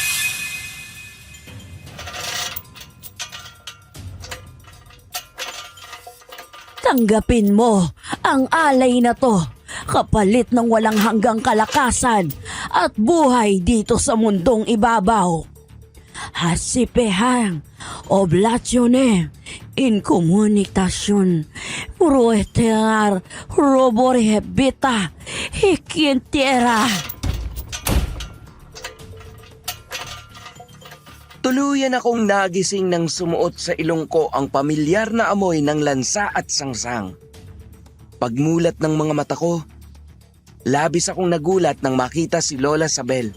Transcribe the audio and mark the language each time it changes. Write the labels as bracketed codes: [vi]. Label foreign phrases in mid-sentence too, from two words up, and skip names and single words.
[tl] Tanggapin mo ang alay na to, kapalit ng walang hanggang kalakasan at buhay dito sa mundong ibabaw. Hasipehang oblasyonem in komunikasyon proetenar roborehebita hikientera. Tuluyan akong nagising nang sumuot sa ilong ko ang pamilyar na amoy ng lansa at sangsang. Pagmulat ng mga mata ko, labis akong nagulat nang makita si Lola Sabel.